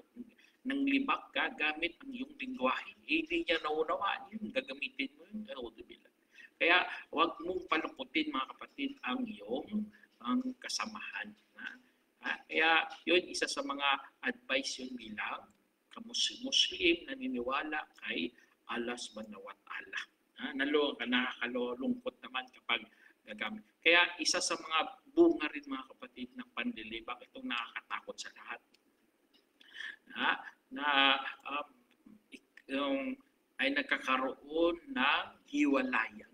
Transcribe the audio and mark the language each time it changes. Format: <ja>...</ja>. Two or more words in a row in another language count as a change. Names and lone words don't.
<tl>Nanglibak ka gamit ang iyong lingwahe, hindi niya naunawaan yun, gagamitin mo yun. Kaya huwag mong palungkutin mga kapatid ang iyong kasamahan. Kaya yun, isa sa mga advice yun bilang Muslim naniniwala kay Allah</tl> <ar>سبحانه وتعالى.</ar> <tl>Nakakalungkot naman kapag gagamit. Kaya isa sa mga bunga rin mga kapatid ng panlilibak, itong nakakatakot sa lahat. Ay nagkakaroon ng hiwalayan.</tl>